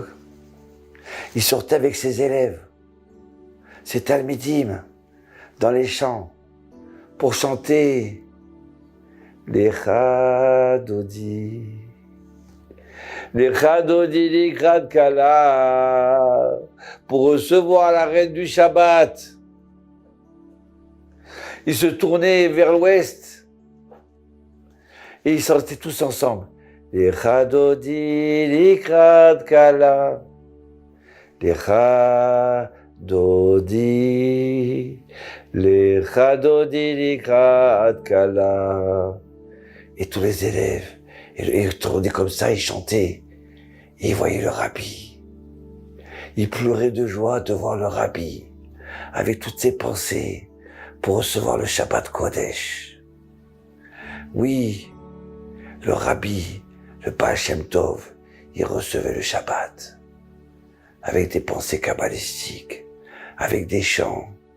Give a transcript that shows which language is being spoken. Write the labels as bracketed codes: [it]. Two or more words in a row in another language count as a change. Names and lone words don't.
[fr] Il sortait avec ses élèves, ses talmidim, dans les champs, pour chanter [he] לכה דודי, לכה דודי לקראת כלה, [fr] pour recevoir la reine du Shabbat. Ils se tournaient vers l'ouest et ils sortaient tous ensemble. [he] לכה דודי לקראת כלה, לכה דודי, לכה דודי לקראת כלה. [fr] Et tous les élèves, ils tournaient comme ça, ils chantaient. Et ils voyaient le rabbi. Ils pleuraient de joie de voir le rabbi, avec toutes ses pensées, pour recevoir le [he] שבת קודש. [fr] Oui, le rabbi, le Baal Shem Tov, il recevait le Shabbat, avec des pensées kabbalistiques, avec des chants.